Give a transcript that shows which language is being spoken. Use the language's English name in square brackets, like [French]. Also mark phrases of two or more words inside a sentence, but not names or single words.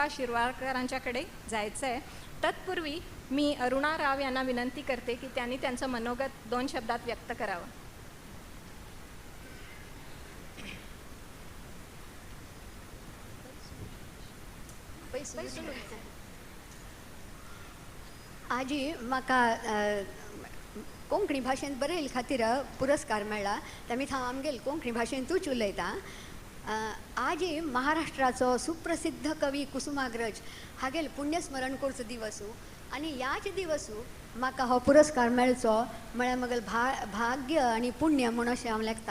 [Marathi] शिरवाळकरांच्याकडे जायचं आहे. तत्पूर्वी मी अरुणा राव यांना विनंती करते की त्यांनी त्यांचं मनोगत 2 शब्दात व्यक्त करावं. [Konkani] आजी म्हाका कोंकणी भाशेंत बरयले खातीर पुरस्कार मेळ्ळा, ते मी आमगेल कोंकणी भाशेंतूच उलयतां. आजी महाराष्ट्राचो सुप्रसिद्ध कवी कुसुमाग्रज हागेल पुण्यस्मरण करचो दिवसू, आनी ह्याच दिवसू म्हाका हो पुरस्कार मेळचो म्हळ्यार म्हगेल भाग्य आनी पुण्य म्हूण अशें हांव लेखतां.